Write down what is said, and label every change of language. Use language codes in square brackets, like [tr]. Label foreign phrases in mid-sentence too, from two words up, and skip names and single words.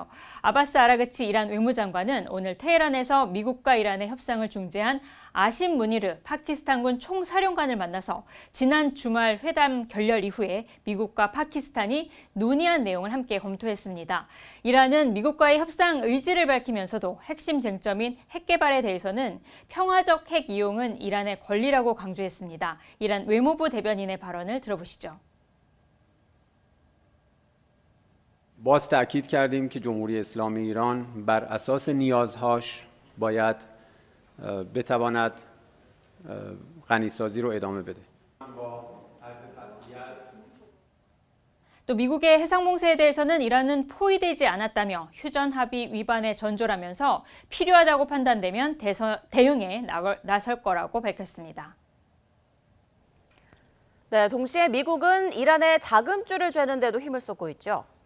[ko] 아바스 아라그치 이란 외무장관은 오늘 테헤란에서 미국과 이란의 협상을 중재한 아심 무니르 파키스탄군 총사령관을 만나서 지난 주말 회담 결렬 이후에 미국과 파키스탄이 논의한 내용을 함께 검토했습니다. 이란은 미국과의 협상 의지를 밝히면서도 핵심 쟁점인 핵 개발에 대해서는 평화적 핵 이용은 이란의 권리라고 강조했습니다. 이란 외무부 대변인의 발언을 들어보시죠. [fa] باز تأکید کردیم که جمهوری اسلامی ایران بر اساس نیازهاش باید بتواند غنیسازی رو ادامه بده. [ko] 또 미국의 해상봉쇄에 대해서는 이란은 포위되지 않았다며 휴전 합의 위반에 전조라면서 필요하다고 판단되면 대응에 나설 거라고 밝혔습니다. 네, 동시에 미국은 이란에 자금줄을 죄는 데도 힘을 쏟고 있죠.